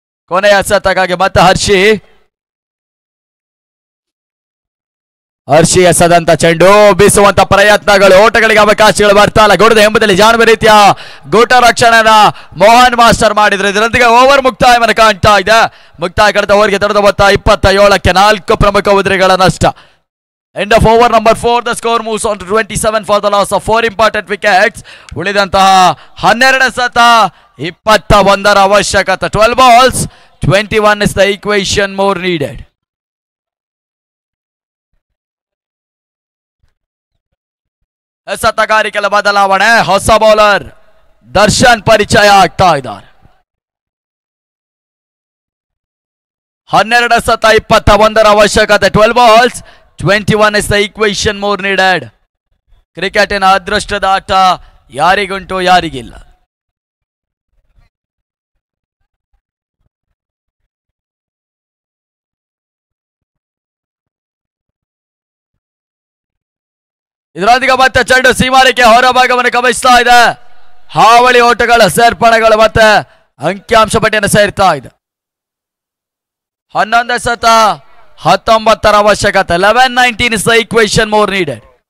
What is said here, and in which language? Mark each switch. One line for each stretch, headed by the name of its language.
Kannada: ಕೊನೆಯ ಎಸೆತಕ್ಕಾಗಿ ಮತ್ತೆ ಹರ್ಷಿ ಎಸೆದಂತ ಚೆಂಡು, ಬೀಸುವಂತ ಪ್ರಯತ್ನಗಳು, ಓಟಗಳಿಗೆ ಅವಕಾಶಗಳು ಬರ್ತಾ ಇಲ್ಲ. ಗುಡದ ಎಂಬುದಲ್ಲಿ ಜಾಣುವ ರೀತಿಯ ಗೂಟ ರಕ್ಷಣೆನ ಮೋಹನ್ ಮಾಸ್ಟರ್ ಮಾಡಿದ್ರು. ಇದರೊಂದಿಗೆ ಓವರ್ ಮುಕ್ತಾಯವನ್ನು ಕಾಣ್ತಾ ಇದೆ. ಮುಕ್ತಾಯ ಕಳೆದ ಓವರ್ಗೆ ತಡೆದ ಮೊತ್ತ 27ಕ್ಕೆ 4 ಪ್ರಮುಖ ಉದ್ರಿಗಳ ನಷ್ಟ.
English: End of over number 4, the score moves on to 27 for the loss of 4 important wickets.
Kannada: ಉಳಿದಂತಹ 12 ಎಸೆತ 21ರ ಅವಶ್ಯಕತೆ.
English: 12 balls, 21 is the equation more needed.
Kannada: ಎಸೆತಗಾರಿಕೆಯ ಬದಲಾವಣೆ, ಹೊಸ ಬೌಲರ್ ದರ್ಶನ್ ಪರಿಚಯ ಆಗ್ತಾ ಇದ್ದಾರೆ. 12 ಎಸೆತ 21ರ ಅವಶ್ಯಕತೆ.
English: 12 balls, 21 is the equation more needed.
Kannada: ಕ್ರಿಕೆಟಿನ ಅದೃಷ್ಟದ ಆಟ ಯಾರಿಗುಂಟು ಯಾರಿಗಿಲ್ಲ. ಇದರೊಂದಿಗೆ ಮತ್ತೆ ಚೆಂಡು ಸೀಮಾರಿಕೆ ಹೊರಭಾಗವನ್ನು ಗಮನಿಸ್ತಾ ಇದೆ. ಹಾವಳಿ ಓಟಗಳ ಸೇರ್ಪಡೆಗಳು ಮತ್ತೆ ಅಂಕಿಅಂಶ ಪಟ್ಟಿಯನ್ನು ಸೇರ್ತಾ ಇದೆ. 11 ಎಸೆತ 19ರ ಅವಶ್ಯಕತೆ.
English: 11-19 is the equation more needed.